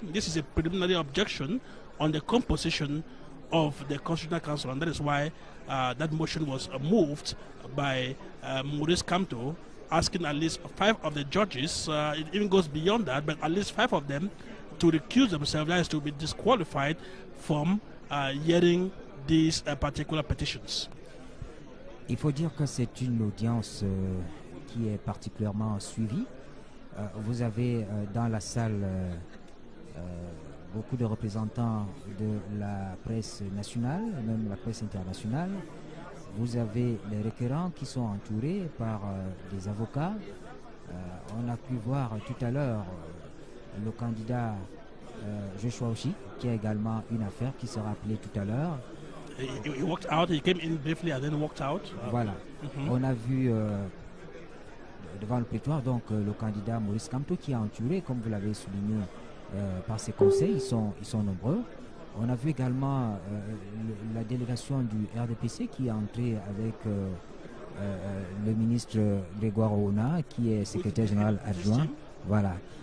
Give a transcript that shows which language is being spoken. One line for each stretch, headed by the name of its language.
English: This is a preliminary objection on the composition of the Constitutional Council, and that is why that motion was moved by Maurice Kamto, asking at least five of the judges, it even goes beyond that, but at least five of them to recuse themselves, that is to be disqualified from hearing these particular petitions.
French: Il faut dire que c'est une audience qui est particulièrement suivie. Vous avez dans la salle beaucoup de représentants de la presse nationale, même la presse internationale. Vous avez les requérants qui sont entourés par des avocats. On a pu voir tout à l'heure le candidat Joshua Oshie, qui a également une affaire qui sera appelée tout à l'heure.
English: He walked out, he came in briefly and then walked out.
French: Voilà. On a vu devant le prétoire donc le candidat Maurice Kamto qui est entouré, comme vous l'avez souligné, par ses conseils. Ils sont nombreux. On a vu également la délégation du RDPC qui est entrée avec le ministre Grégoire Ouna, qui est secrétaire général adjoint. Voilà.